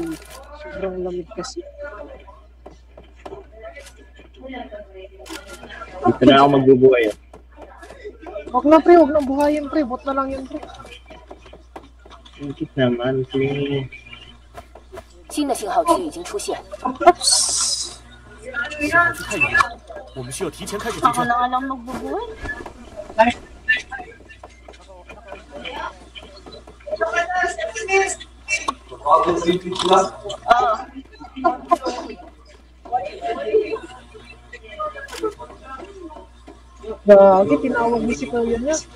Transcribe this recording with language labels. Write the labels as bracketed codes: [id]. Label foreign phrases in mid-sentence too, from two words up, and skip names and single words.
[tl] Sobrang lamig kasi. Dito na ako magbubuhay. Wag na pre, wag na buhayin pre. Bot na lang yun pre. Ingit naman, please. [zh] 新的信号区已经出现。信号区太远了，我们需要提前开始进 [tl] Ako [zh] 去。 [tl] na nga lang magbubuhay. Ah. Gagi, tinawag ni si Kuya niya.